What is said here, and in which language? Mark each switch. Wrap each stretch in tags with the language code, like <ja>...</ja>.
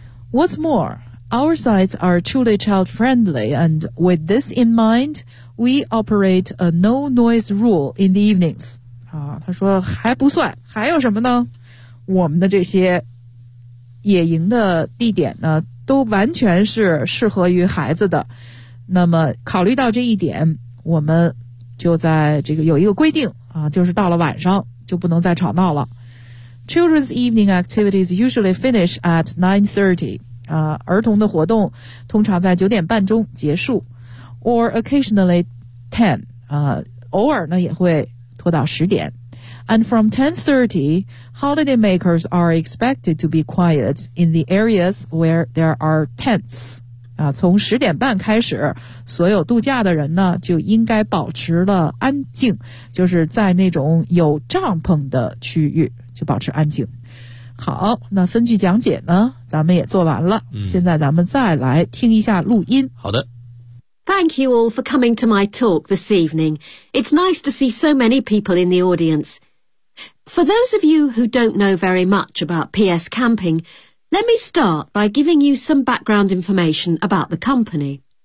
<en>What's more, our sites are truly child friendly, and with this in mind, we operate a no noise rule in the evenings.</en> <zh>啊，他说还不算，还有什么呢？我们的这些野营的地点呢，都完全是适合于孩子的。那么考虑到这一点，我们就在这个有一个规定啊，就是到了晚上就不能再吵闹了。</zh> <en>Children's evening activities usually finish at 9:30.</en> <zh>啊，儿童的活动通常在九点半钟结束。</zh> <en>Or occasionally 10.</en> <zh>啊，偶尔呢也会拖到十点。</zh> <en>And from 10:30, holidaymakers are expected to be quiet in the areas where there are tents.</en> <zh>啊，从十点半开始，所有度假的人呢就应该保持了安静，就是在那种有帐篷的区域。就保持安静。好，那分句讲解呢咱们也做完了、嗯、现在咱们再来听一下录音。好的。</zh> <en>Thank you all for coming to my talk this evening. It's nice to see so many people in the audience. For those of you who don't know very much about PS Camping, let me start by giving you some background information about the company.</en>